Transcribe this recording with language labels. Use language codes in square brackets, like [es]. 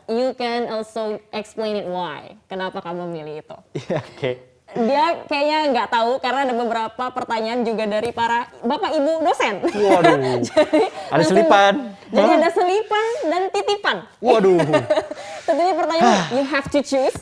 [en] You can also explain it why. [id] Kenapa kamu milih itu? Iya, oke. Dia kayaknya nggak tahu karena ada beberapa pertanyaan juga dari para bapak ibu dosen. Waduh. Jadi, Ada langsung- selipan. Jadi ada selipan dan titipan. Waduh. Tentunya pertanyaan [en] you have to choose.